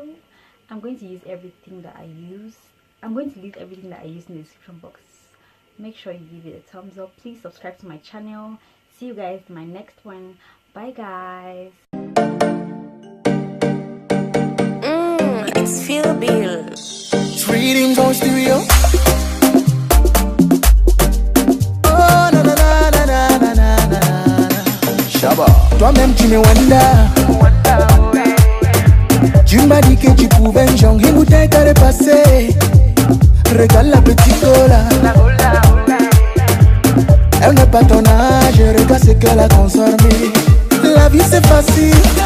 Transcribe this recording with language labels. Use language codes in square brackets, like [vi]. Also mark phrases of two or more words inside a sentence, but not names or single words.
[en] I'm going to use everything that I use. I'm going to leave everything that I use in the description box. Make sure you give it a thumbs up. Please subscribe to my channel. See you guys in my next one. Bye guys. It's Feel Bill. Readings on stereo. Oh na na na na na na na na. Shaba. [fr] Toi-même tu me wonder. Tu m'as dit que tu pouvais me jongler, bouteille t'as repassé. Regarde la petite cola. Elle n'est pas ton âge, regarde ce qu'elle a consommé. La vie c'est facile.